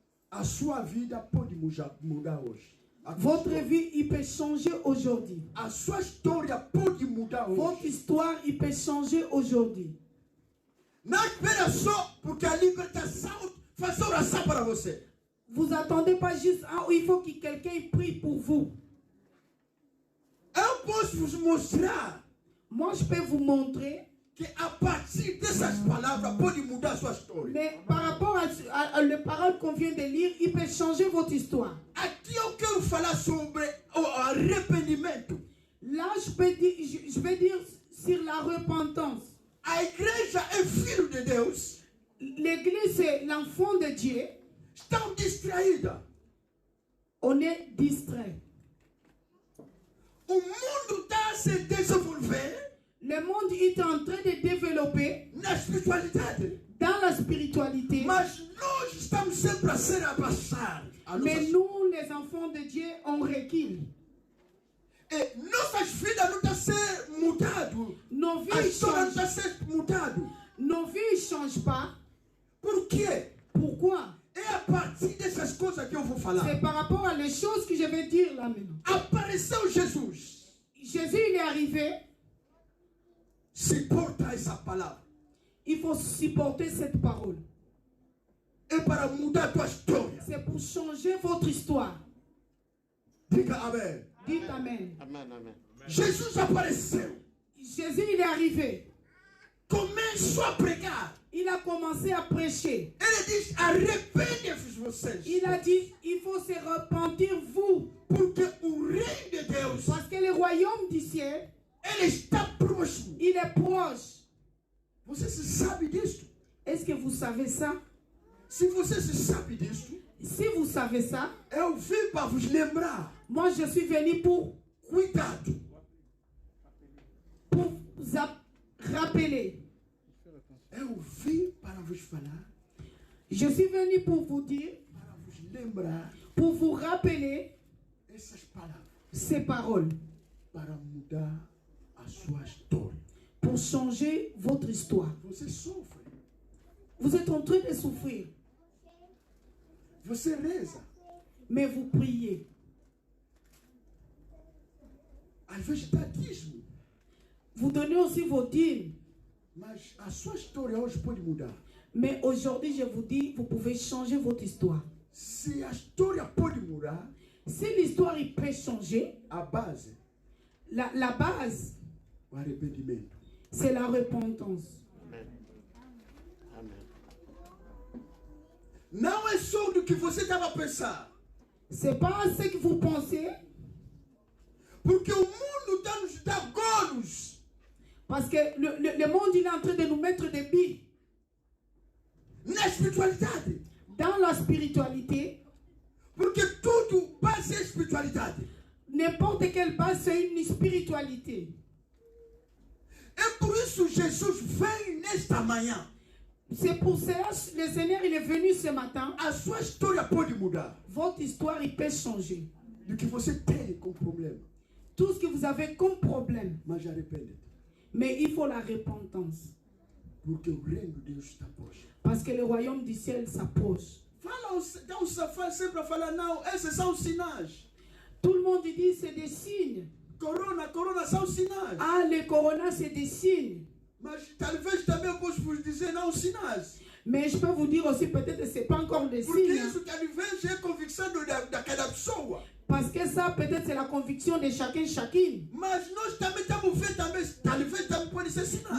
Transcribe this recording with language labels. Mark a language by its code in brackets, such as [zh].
[pt] A sua vida pode mudar hoje. [fr] Votre vie, il peut changer aujourd'hui. [pt] A sua história pode mudar [fr] Votre [pt] hoje. [fr] histoire, il peut changer aujourd'hui. [pt] Não espera só porque a libertação faz oração para você. [fr] Vous attendez pas juste, ah, il faut que quelqu'un prie pour vous. [pt] Eu posso vos mostrar [fr] Moi, je peux vous montrer, [pt] que a partir dessas palavras pode mudar a sua história. [fr] mais par rapport à les paroles qu'on vient de lire, il peut changer votre histoire. [pt] Aqui eu quero falar sobre o arrependimento. [fr] Là, je vais dire sur la repentance. [pt] A igreja é filho de Deus. [fr] L'église, c'est l'enfant de Dieu. [pt] Estão distraídas. [fr] On est distrait. [pt] O mundo está a se desenvolver [fr] Le monde est en train de développer [pt] na espiritualidade. [fr] dans la spiritualité. [pt] Mas nós estamos sempre a ser abaixados. [fr] Mais nous, les enfants de Dieu, on recule. [pt] E nossas vidas não estão a ser mudadas. [fr] Nos [pt] A [fr] vies [pt] história não está a [fr] changent. [pt] ser mudada. [fr] Nos vies ne changent pas. [pt] Por quê? [fr] Pourquoi? [pt] É a partir dessas coisas que eu vou falar. [fr] C'est par rapport à les choses que je vais dire là maintenant. [pt] Apareceu Jesus. [fr] Jésus, il est arrivé. [pt] Suporta essa palavra. [fr] Il faut supporter cette parole. [pt] É para mudar a tua história. [fr] C'est pour changer votre histoire. [pt] Diga amém. [fr] Dites Amen. Amen, amen. [pt] Jesus apareceu. [fr] Jésus, il est arrivé. [pt] Começou a pregar. [fr] Il a commencé à prêcher. [pt] Ele diz, arrependem-vos vocês. [fr] Il a dit, il faut se repentir, vous. [pt] Porque o reino de Deus, [fr] Parce que le royaume du ciel, [pt] ele está próximo. [fr] il est proche. [pt] Você se sabe disso? [fr] Est-ce que vous savez ça? [pt] Se você se sabe disso, [fr] Si vous savez ça, [pt] eu vim para vos lembrar. [fr] moi je suis venu pour [pt] Cuidado. [fr] vous rappeler. [pt] Eu vim para vos falar, [fr] Je suis venu pour vous dire, [pt] para vos lembrar [fr] pour vous rappeler [pt] essas palavras. [fr] ces paroles, [pt] Para mudar a sua história. [fr] pour changer votre histoire. [pt] Você sofre. [fr] Vous êtes en train de souffrir, [pt] Você reza. [fr] mais vous priez. [pt] Às vezes dá dízimo. [fr] Vous donnez aussi vos dîmes. [pt] Mas a sua história hoje pode mudar. [fr] Mais aujourd'hui, je vous dis, vous pouvez changer votre histoire. [pt] Se a história pode mudar, [fr] Si l'histoire il peut changer, [pt] a base, [fr] la base, [pt] o arrependimento. [fr] c'est la repentance. Amen. Amen. [pt] Não é só do que você estava a pensar. [fr] C'est pas ce que vous pensez, [pt] Porque o mundo está nos dando golos. [fr] parce que le monde il est en train de nous mettre des billes. [pt] Na espiritualidade. [fr] Dans la spiritualité, [pt] Porque tudo base é espiritualidade. [fr] n'importe quelle base, c'est une spiritualité. [pt] É por isso Jesus vem nesta manhã. [fr] C'est pour cela que le Seigneur il est venu ce matin. [pt] A sua história pode mudar. [fr] Votre histoire il peut changer. [pt] Do que você tem como problema. [fr] Tout ce que vous avez comme problème, [pt] Mas arrepende-te. [fr] mais il faut la repentance. [pt] Porque o reino de Deus está próximo. [fr] Parce que le royaume du ciel s'approche. [pt] Fala sempre a falar, não, esses são sinais. [fr] Tout le monde dit c'est des signes. [pt] Corona são sinais. [fr] Ah, le corona c'est des signes. [pt] Mas talvez também eu possa vos dizer, não, sinais. [fr] Mais je peux vous dire aussi, peut-être que ce n'est pas encore des [pt] Porque [fr] signes. [pt] isso talvez é convicção da cada pessoa. [fr] Parce que ça, peut-être, c'est la conviction de chacun, chacune. [pt] Mas nós também estamos vendo, talvez também pode ser sinais.